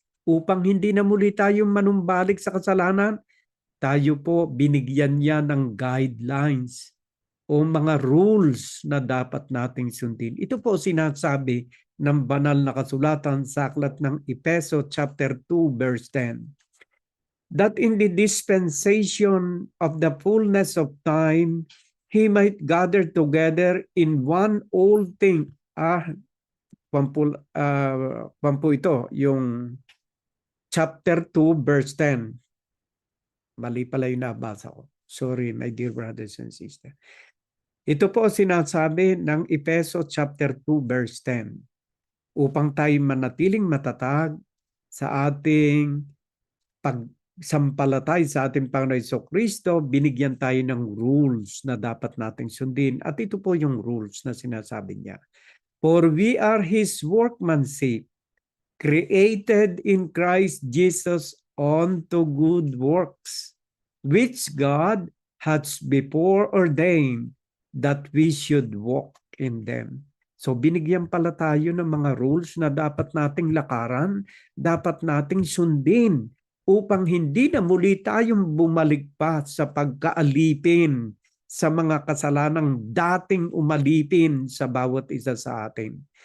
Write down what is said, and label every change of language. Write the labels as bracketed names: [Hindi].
[Filipino] Upang hindi na muli tayong manumbalik sa kasalanan, tayo po binigyan niya ng guidelines o mga rules na dapat nating sundin. Ito po sinasabi ng banal na kasulatan sa aklat ng Efeso chapter 2 verse 10. [English] That in the dispensation of the fullness of time, He might gather together in one old thing. [Filipino] Pampo ito, yung chapter 2, verse 10. Mali pala yung nabasa ko. [English] Sorry, my dear brothers and sisters. [Filipino] Ito po sinasabi ng Efeso chapter 2, verse 10. Upang tayo manatiling matatag sa ating pagsampalatay sa ating Panginoon Jesucristo, binigyan tayo ng rules na dapat nating sundin. At ito po yung rules na sinasabi niya. [English] For we are His workmanship, created in Christ Jesus unto good works, which God has before ordained that we should walk in them. [Filipino] So binigyan pala tayo ng mga rules na dapat nating lakaran, dapat nating sundin upang hindi na muli tayong bumalik pa sa pagkaalipin sa mga kasalanang dating umalipin sa bawat isa sa atin.